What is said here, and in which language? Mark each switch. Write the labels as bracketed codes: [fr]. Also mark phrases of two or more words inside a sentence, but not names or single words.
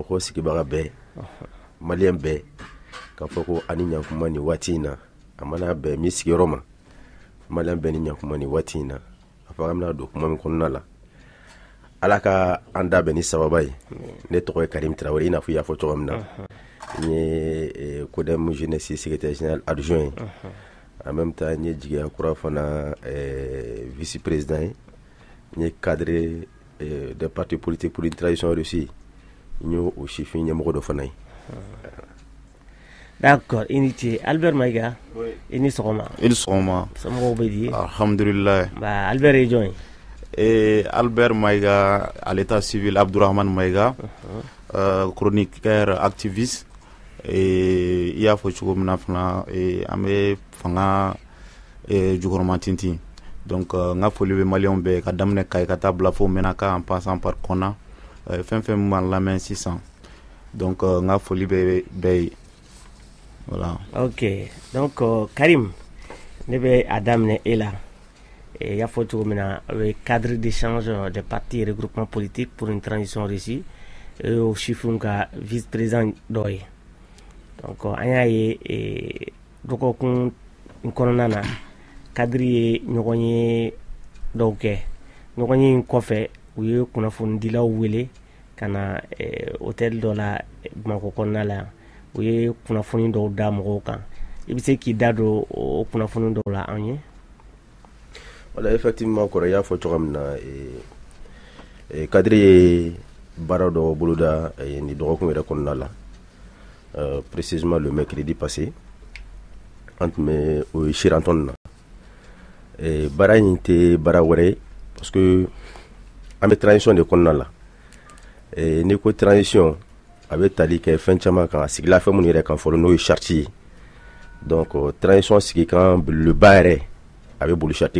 [bm] ko sigibaga bɛɛ malien bɛɛ k'a fɔ ko ani ɲankuma ni waati in na a mana bɛɛ min sigiyɔrɔ ma malien bɛɛ ni ɲankuma ni waati in na a fɔ an bɛna don kuma min kɔnɔna la ala ka an da bɛn ni sababa ye ne tɔgɔ ye Karim Traoré i n'a fɔ i y'a fɔ cogo min na n ye CODEM [fr] jeunesse secrétaire général adjoint en même temps [bm] n ye jigiya kura fana [fr] vice président [bm] ye n ye [fr] cadre des partis politiques pour une transition réussie [bm] n ye o sifin ɲɛmɔgɔ dɔ fana ye. D'accord, i ni ce Albert Maïga i ni sɔgɔma. I ni sɔgɔma. Somɔgɔw bɛ di? Alhamdulillah. Ba Albert ye jɔn ye? [fr] Albert Maïga à l'état civil Abdourahmane Maïga, chroniqueur activiste. [bm] I y'a fɔ cogo min na fana an bɛ fanga jukɔrɔma tintin donc n ka foli bɛ maliyɛnw bɛɛ ka daminɛ Kayi ka taa bila fo Menaka [fr] en passant par [bm] Kɔna fɛn fɛn min b'an lamɛn sisan donc n ka foli bɛ bɛɛ ye voilà. Ok donc Karim ne bɛ a daminɛ e la i y'a fɔ cogo min na o ye [fr] cadre d'échange des partis et regroupements politiques pour une transition réussie [bm] o sifinw ka [fr] vice président [bm] dɔ ye. Donc an y'a ye dɔgɔkun kɔnɔna na kadiri ye ɲɔgɔn ye dɔw kɛ ɲɔgɔn ye in kɔfɛ u ye kunnafonidilaw wele ka na hôtel dɔ la Bamakɔ kɔnɔna la yan o ye kunnafoni dɔw da mɔgɔw kan i bɛ se k'i da don o kunnafoni dɔw la an ye. Voilà, effectivement kɔrɔ y'a fɔ cogo min na Kadiri ye baara dɔ boloda ni dɔgɔkun yɛrɛ kɔnɔna la [fr] précisément le mercredi passé [bm] an tun bɛ o ye Shirantɔn na baara in tɛ baara wɛrɛ ye [fr] parce que [bm] an bɛ transition de kɔnɔna la n'i ko transition a bɛ tali kɛ fɛn caman kan a sigila fɛn minnu yɛrɛ kan fɔlɔ n'o ye charte ye donc transition sigi kan belebeleba yɛrɛ a bɛ boli charte